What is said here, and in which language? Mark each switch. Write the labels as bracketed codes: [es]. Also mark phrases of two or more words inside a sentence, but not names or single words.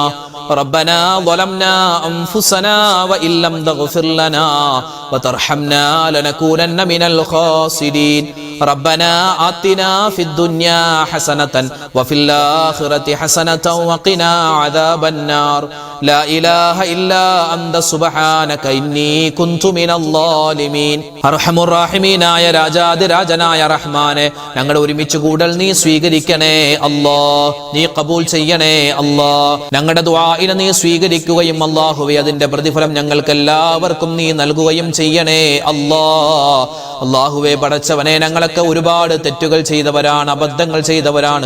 [ar] ربنا ظلمنا أنفسنا وإن لم تغفر لنا وترحمنا لنكونن من الخاسرين. ربنا آتنا في الدنيا حسنة وفي الآخرة حسنة وقنا عذاب النار. لا إله إلا أنت سبحانك إني كنت من الظالمين. أرحم الراحمين يا [ml] രാജാതി രാജനായ റഹ്മാനെ, ഞങ്ങളുടെ ഒരുമിച്ച് കൂടൽ നീ സ്വീകരിക്കണേ അല്ലാ, നീ കബൂൽ ചെയ്യണേ അല്ലാ. ഞങ്ങളുടെ ദുആഇനെ നീ സ്വീകരിക്കുകയും അല്ലാഹുവേ അതിന്റെ പ്രതിഫലം ഞങ്ങൾക്ക് എല്ലാവർക്കും നീ നൽകുകയും ചെയ്യണേ അല്ലാ. അല്ലാഹുവേ പടച്ചവനെ, ഞങ്ങളൊക്കെ ഒരുപാട് തെറ്റുകൾ ചെയ്തവരാണ്, അബദ്ധങ്ങൾ ചെയ്തവരാണ്.